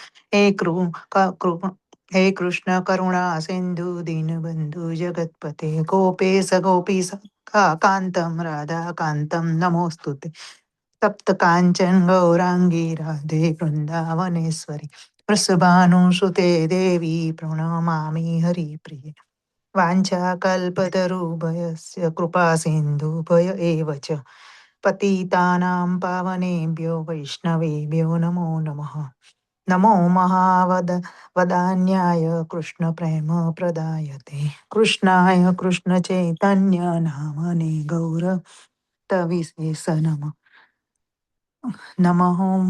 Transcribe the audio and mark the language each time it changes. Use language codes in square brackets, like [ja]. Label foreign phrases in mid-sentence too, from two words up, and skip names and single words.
[sa] હે કૃષ્ણ કરુણા સિંધુ દીનબંધુ જગતપતે ગોપેશ ગોપી કાંતમ રાધા કાંતમ નમોસ્તુતે. તપ્ત કાંચન ગૌરાંગી રાધે વૃંદાવનેશ્વરી વૃષભાનુસુતે દેવી પ્ರಣમામિ હરિપ્રિય. વાञ्छाकल्पतरुभयस्य कृपा सिन्धुभय एव च पतितानां पावनेभ्यो वैष्णवेभ्यो नमो नमः. नमो वदान्याय कृष्णप्रेमप्रदायते कृष्णाय कृष्णचैतन्य नामने गौरतविशेष नमः ॐ